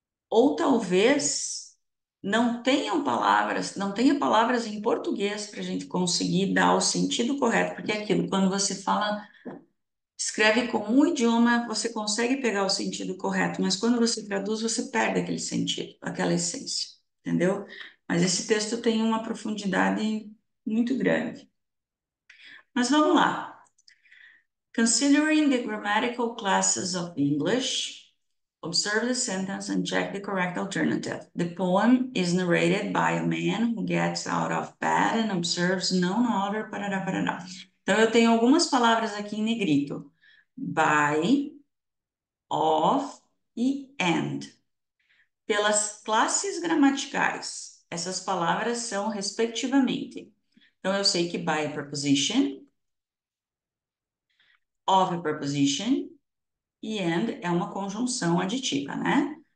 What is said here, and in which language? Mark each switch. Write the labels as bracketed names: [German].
[Portuguese] ou talvez não tenha palavras em português para a gente conseguir dar o sentido correto, porque é aquilo, quando você fala, escreve com um idioma, você consegue pegar o sentido correto, mas quando você traduz, você perde aquele sentido, aquela essência, entendeu? Mas esse texto tem uma profundidade muito grande. Mas vamos lá. [English] Considering the grammatical classes of English, observe the sentence and check the correct alternative. The poem is narrated by a man who gets out of bed and observes known order, [Portuguese] parará, parará. Então, eu tenho algumas palavras aqui em negrito. By, of e and. Pelas classes gramaticais, essas palavras são respectivamente. Então, eu sei que by é preposition, of é preposition, e and é uma conjunção aditiva, né?